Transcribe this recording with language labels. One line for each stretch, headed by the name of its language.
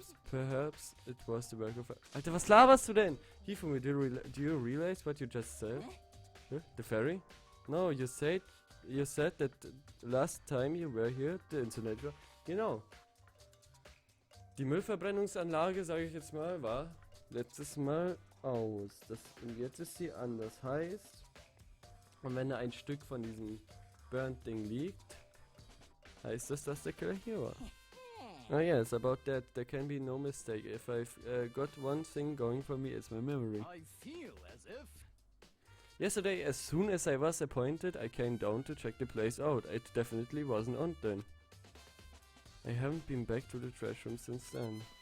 English: Perhaps it was the work of...
German: Alter, was laberst du denn?
English: Hifumi, do you realize what you just said? Huh? The ferry? No, you said that last time you were here, the incinerator.
German: Genau. Die Müllverbrennungsanlage, sage ich jetzt mal, war letztes Mal aus. Und jetzt ist sie an. Das heißt, und wenn da ein Stück von diesem Burnt-Ding liegt, heißt das, dass der Killer hier war.
English: Oh yes, about that, there can be no mistake. If I've got one thing going for me, it's my memory. I feel as if... Yesterday, as soon as I was appointed, I came down to check the place out. It definitely wasn't on then. I haven't been back to the trash room since then.